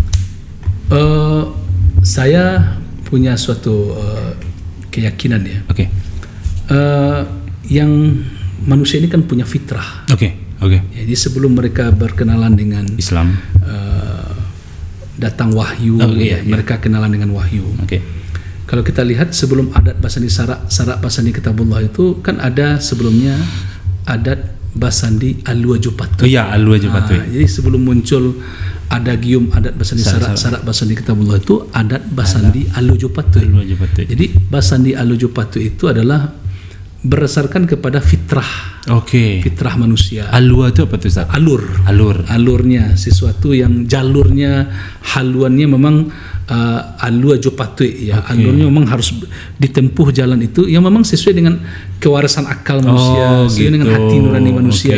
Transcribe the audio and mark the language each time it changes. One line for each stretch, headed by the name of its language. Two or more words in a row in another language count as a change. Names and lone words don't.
Indonesian: Saya punya suatu keyakinan ya. Yang manusia ini kan punya fitrah. Jadi sebelum mereka berkenalan dengan Islam, datang wahyu, mereka kenalan dengan wahyu. Kalau kita lihat sebelum
Minangkabau: adat basandi sarak basandi kitabullah
Indonesian: itu kan ada sebelumnya
Minangkabau: adat basandi alua jupatu. Alua jupatu.
Indonesian: Jadi sebelum muncul adagium
Minangkabau: adat basandi sarak basandi kitabullah
Indonesian: itu
Minangkabau: adat basandi alua jupatu.
Indonesian: Jadi
Minangkabau: basandi alua jupatu
Indonesian: itu adalah berdasarkan kepada fitrah. Fitrah manusia. Alua itu apa tuh, Ustaz? Alurnya sesuatu yang jalurnya, haluannya memang
Minangkabau: alua jopatu
Indonesian: ya. Alurnya memang harus ditempuh jalan itu yang memang sesuai dengan kewarasan akal manusia, sesuai dengan hati nurani manusia.